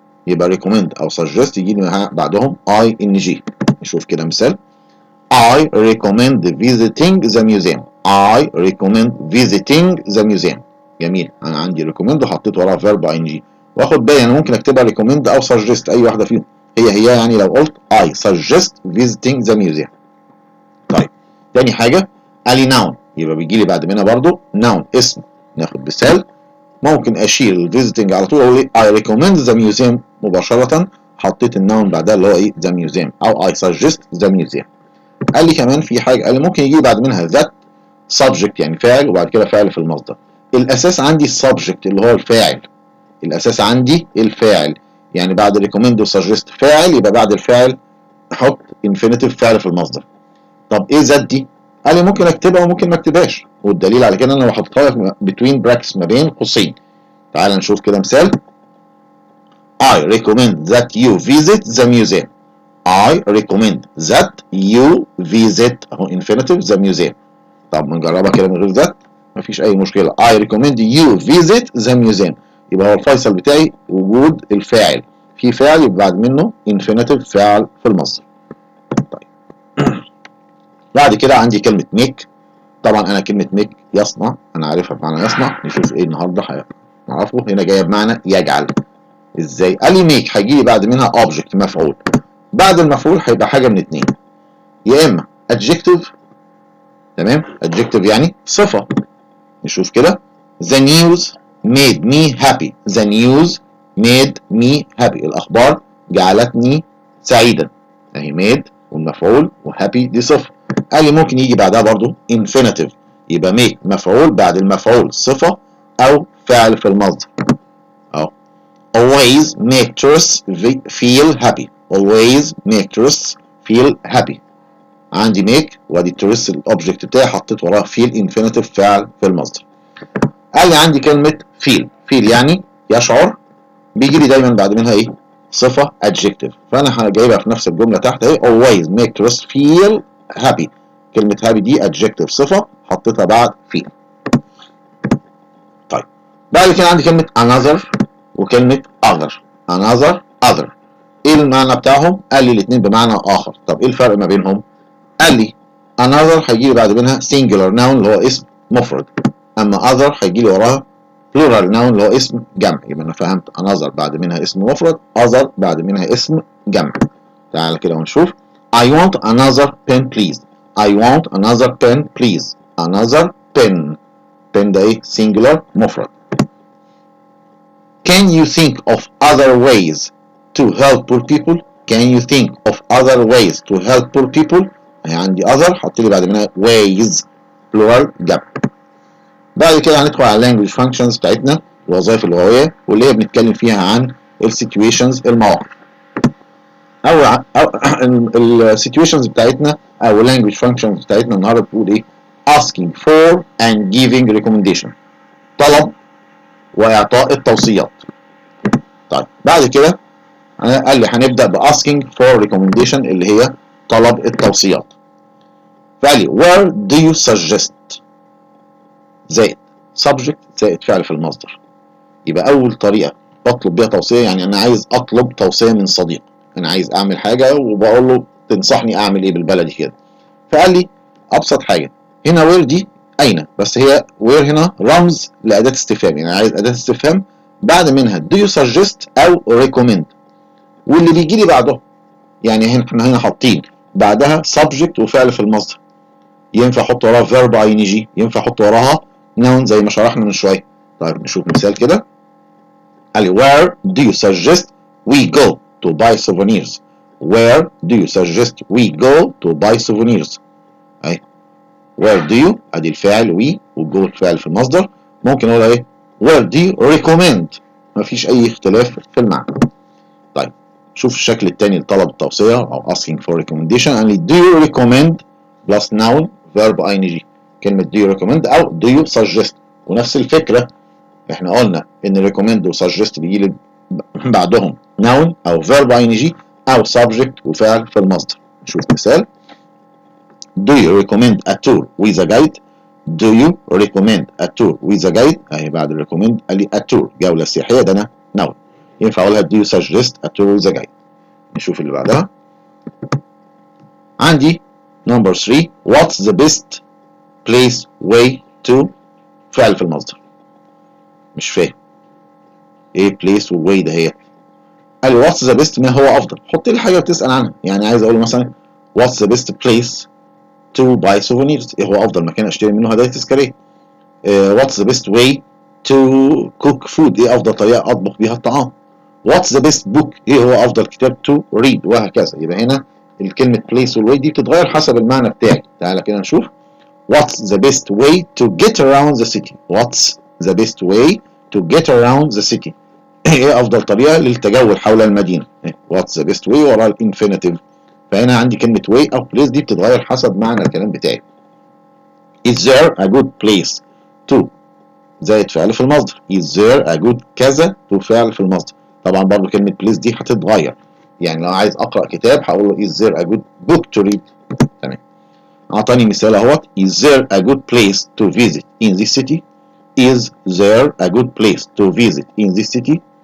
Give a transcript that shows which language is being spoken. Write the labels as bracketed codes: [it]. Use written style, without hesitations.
[ar] يبقى recommend او suggest يجي لي بعدهم ing. نشوف كده مثال. [en] I recommend visiting the museum. I recommend visiting the museum. [ar] جميل، انا عندي recommend وحطيت وراها verb ing. واخد بالي انا ممكن اكتبها recommend او suggest اي واحده فيهم. هي يعني لو قلت [en] I suggest visiting the museum. [ar] طيب تاني حاجه قال لي noun، يبقى بيجي لي بعد منها برضو noun اسم. ناخد مثال ممكن اشيل الفيزيتنج على طول اقول ايه [en] I recommend the museum [ar] مباشره، حطيت النون بعدها اللي هو ايه the museum او [en] I suggest the museum. [ar] قال لي كمان في حاجه، قال لي ممكن يجي بعد منها that subject يعني فاعل وبعد كده فعل في المصدر. الاساس عندي السبجكت اللي هو الفاعل. الاساس عندي الفاعل، يعني بعد recommend و suggest فاعل يبقى بعد الفاعل احط infinitive فعل في المصدر. طب ايه ذات دي؟ قال لي ممكن اكتبها وممكن ما اكتبهاش، والدليل على كده انا لو حطيتها لك [en] between brackets [ar] ما بين قوسين. تعال نشوف كده مثال. [en] I recommend that you visit the museum. I recommend that you visit اهو infinitive the museum. [ar] طب ما نجربها كده من غير that مفيش اي مشكله. [en] I recommend you visit the museum. [ar] يبقى هو الفيصل بتاعي وجود الفاعل، في فاعل يبقى بعد منه infinitive فعل في المصدر. طيب بعد كده عندي كلمه make. طبعا انا كلمه make يصنع انا عارفها بمعنى يصنع. نشوف ايه النهارده هنعرفه. هنا جايه بمعنى يجعل. ازاي؟ قال لي make هيجي لي بعد منها object مفعول. بعد المفعول هيبقى حاجه من اتنين، يا اما adjective. تمام، adjective يعني صفه. نشوف كده. [en] the news made me happy. the news made me happy. [ar] الاخبار جعلتني سعيدا. اهي made والمفعول وhappy دي صفه. قال لي ممكن يجي بعدها برضو infinitive، يبقى make مفعول بعد المفعول صفه او فعل في المصدر. [en] اهو always make tourists feel happy. always make tourists feel happy. [ar] عندي make وادي التورست الاوبجكت بتاعي حطيت وراه feel infinitive فعل في المصدر. قال لي عندي كلمه feel. feel يعني يشعر، بيجي لي دايما بعد منها ايه؟ صفه adjective. فانا جايبها في نفس الجمله تحت اهي [en] always make tourists feel happy. [ar] كلمه happy دي adjective صفه حطيتها بعد feel. طيب بعد كده عندي كلمه another وكلمة other. another other ايه المعنى بتاعهم؟ قال لي الاثنين بمعنى اخر. طب ايه الفرق ما بينهم؟ قال لي another هيجي لي بعد منها singular noun اللي هو اسم مفرد، اما other هيجي لي وراها plural noun اللي هو اسم جمع. يبقى انا فهمت another بعد منها اسم مفرد، other بعد منها اسم جمع. تعال كده ونشوف. [en] I want another pen please. I want another pen please. another pen. [ar] pen ده ايه؟ singular مفرد. [en] Can you think of other ways to help poor people? Can you think of other ways to help poor people؟ [ar] هي عندي [en] other [ar] حط لي بعد منها [en] ways plural جمع. [ar] بعد كده هندخل على language functions بتاعتنا، الوظائف اللغوية واللي هي بنتكلم فيها عن situations المواقف. أو situations بتاعتنا أو language functions بتاعتنا النهارده بتقول إيه؟ [en] asking for and giving recommendation. [ar] طلب وإعطاء التوصيات. طيب بعد كده قال لي هنبدأ ب [en] asking for recommendation [ar] اللي هي طلب التوصيات. فقال لي [en] where do you suggest [ar] زائد subject زائد فعل في المصدر. يبقى أول طريقة بطلب بيها توصية يعني أنا عايز أطلب توصية من صديق. انا عايز اعمل حاجه وبقول له تنصحني اعمل ايه بالبلدي كده. فقال لي ابسط حاجه هنا وير دي اين، بس هي وير هنا رمز لاداه استفهام، يعني عايز اداه استفهام بعد منها [en] do you suggest [ar] او recommend، واللي بيجي لي بعده يعني احنا هنا حاطين بعدها subject وفعل في المصدر، ينفع احط وراها verb ing، ينفع احط وراها noun زي ما شرحنا من شويه. طيب نشوف مثال كده. قال لي [en] where do you suggest we go to buy souvenirs. where do you suggest we go to buy souvenirs. [ar] اهي [en] where do you [ar] ادي الفاعل we وجو الفعل في المصدر. ممكن اقول ايه [en] where do you recommend، [ar] مفيش اي اختلاف في المعنى. طيب شوف الشكل الثاني لطلب التوصيه او asking for recommendation. قال لي [en] do you recommend plus noun verb ing، [ar] كلمه [en] do you recommend [ar] او [en] do you suggest، [ar] ونفس الفكره احنا قلنا ان recommend و suggest بيجي لي بعدهم noun او verb ing او subject وفعل في المصدر. نشوف مثال. [en] do you recommend a tour with a guide. do you recommend a tour with a guide، [ar] اهي بعد [en] recommend قال لي a tour [ar] جولة سياحية، ده انا [en] noun، [ar] ينفع اقولها [en] do you suggest a tour with a guide. [ar] نشوف اللي بعدها. [en] عندي number 3 what's the best place way to، [ar] فعل في المصدر. مش فاهم ايه place و way ده هي. قال لي what's the best ما هو افضل، حط لي حاجه بتسال عنها، يعني عايز اقول مثلا [en] what's the best place to buy souvenirs، [ar] ايه هو افضل مكان اشتري منه هدايا تذكاريه. [en] what's the best way to cook food، [ar] ايه افضل طريقه اطبخ بيها الطعام. [en] what's the best book، [ar] ايه هو افضل كتاب [en] to read، وهكذا. [ar] يبقى هنا الكلمه place والway دي بتتغير حسب المعنى بتاعي. تعالى كده نشوف. [en] what's the best way to get around the city. what's the best way to get around the city، [ar] ايه افضل طريقه للتجول حول المدينه. [en] what's the best way [ar] ورا الانفينيتيف، فهنا عندي كلمه way او place دي بتتغير حسب معنى الكلام بتاعي. [en] is there a good place to [ar] زائد فعل في المصدر. [en] is there a good كذا to [ar] فعل في المصدر. طبعا برضو كلمه place دي هتتغير، يعني لو عايز اقرا كتاب هقول له [en] is there a good book to read. [ar] تمام. اعطاني مثال اهوت [en] is there a good place to visit in this city. is there a good place to visit in this city.